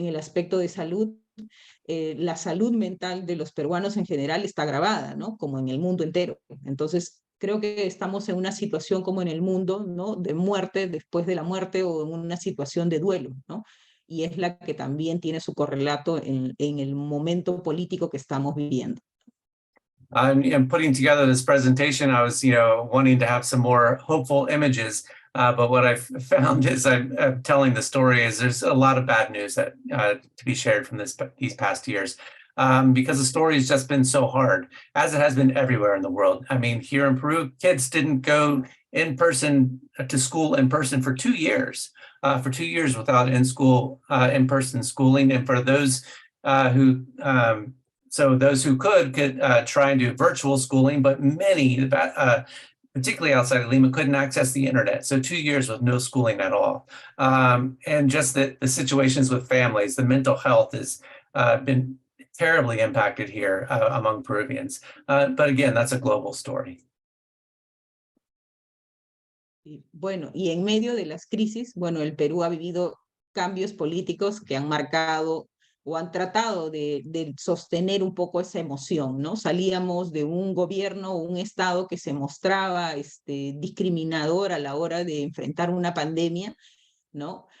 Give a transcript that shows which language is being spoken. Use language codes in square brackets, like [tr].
[es] En el aspecto de salud, la salud mental de los peruanos en general está agravada, ¿no? Como en el mundo entero. Entonces, creo que estamos en una situación como en el mundo, ¿no? De muerte después de la muerte o en una situación de duelo, ¿no? Y es la que también tiene su correlato en el momento político que estamos viviendo. [en] And putting together this presentation, I was, wanting to have some more hopeful images. But what I've found is I'm telling the story is there's a lot of bad news that to be shared from these past years. Because the story has just been so hard, as it has been everywhere in the world. I mean, here in Peru, kids didn't go to school in person for 2 years. For 2 years without in-person schooling, and for those those who could try and do virtual schooling, but many, particularly outside of Lima, couldn't access the internet. So 2 years with no schooling at all. And just the situations with families, the mental health has been terribly impacted here among Peruvians. But again, that's a global story. [es] Bueno, y en medio de las crisis, bueno, el Perú ha vivido cambios políticos que han marcado o han tratado de sostener un poco esa emoción, ¿no? Salíamos de un gobierno o un Estado que se mostraba discriminador a la hora de enfrentar una pandemia, ¿no?